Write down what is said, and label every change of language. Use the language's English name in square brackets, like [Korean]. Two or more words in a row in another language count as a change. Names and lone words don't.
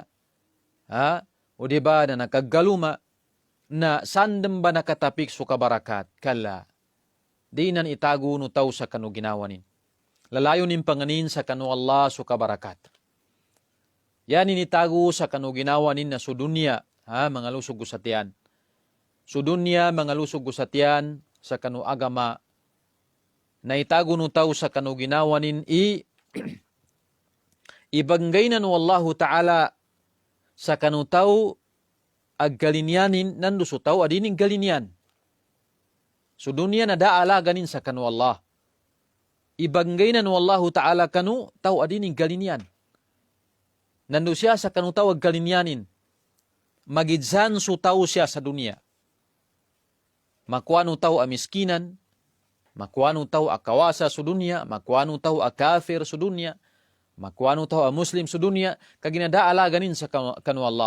[Maguindanaon] O diba na nakaggaluma. Na sandem ba nakatapik su kabarakat. Kala. Dinan itago no tao sa kanu ginawanin. Lalayo nin panganin sa kanu Allah su kabarakat. Yan initago sa kanu ginawanin na su dunya. Mga lusog gusatian. Su dunya mga lusog gusatian sa kanu agama. Na itago no tao sa kanu ginawanin ibanggay na no [Arabic] الله تعالى [Maguindanaon] sa kanu tao aggalinyanin nandu su tao adining galinyan. Su dunya na daala ganin sa kanu Allah. Ibanggay na no [Arabic] الله تعالى [Maguindanaon] kanu tao adining galinyan. Nandu siya sa kanu tao aggalinyanin. Magidsan su tao siya sa dunia. Makuano tao amiskinan, makuano tao akawasa su dunia, makuano tao akafir su dunia, makuano tao muslim su dunia, kaginadaala ganin sa kanu Allah.